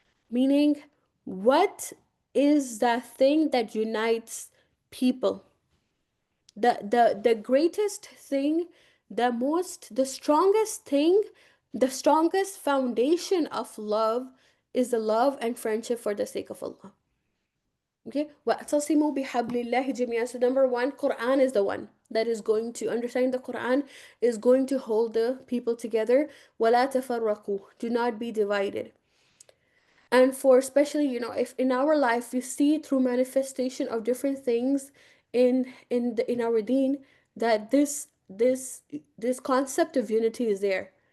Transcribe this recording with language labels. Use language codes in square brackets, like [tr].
[en] Meaning, what is that thing that unites people? The greatest thing, the strongest thing, the strongest foundation of love is the love and friendship for the sake of Allah. [ar] Okay, وَأَعْتَصِمُوا بِحَبْلِ اللَّهِ جَمِيعًا. [en] So number one, Quran is the one that is going to understand. The Quran is going to hold the people together. [ar] وَلَا تَفَرَّقُوا, [en] do not be divided. And for especially, if in our life we see through manifestation of different things in our deen, that this concept of unity is there.